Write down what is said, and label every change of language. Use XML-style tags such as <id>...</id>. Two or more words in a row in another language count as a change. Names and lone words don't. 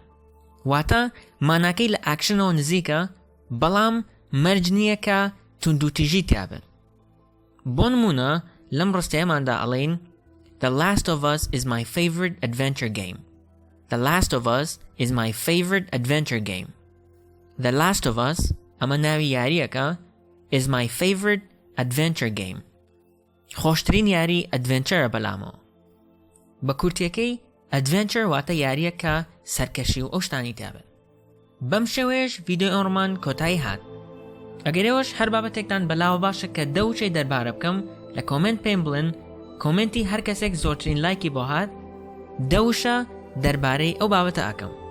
<ckb>واتە ماناکەی لە ئاکشنەوە نزیکە بەڵام مەرج نییە کە توندوتیژی تیابێت. بۆ نمونە لەم ڕستەیەماندا ئەڵێن</ckb> <en>The Last of Us is my favorite adventure game. The Last of Us is my favorite adventure game. The Last of Us</en> <ckb>ئەمە ناوی یاریەکە</ckb> <en>is my favorite adventure game.</en> <ckb>خۆشترین یاری ئەدڤێنچەرە بەلامەوە. بە کورتیەکەی ئەدڤێنچەر واتە یاریەکە سەرکەشی و ئەو شتانی تیابێت. بەم شێوەیەش ڤیدیۆی ئەمڕۆمان کۆتایی هات. ئەگەرەوەش هەر بابەتێکتان بەلاوە باشە کە دەوچەی دەربارە بکەم لە کۆمنت پێم بڵێن کۆمنتی هەر کەسێک زۆرترین لایکی بۆ هات دەوشە دەربارەی ئەو بابەتە ئەکەم.</ckb>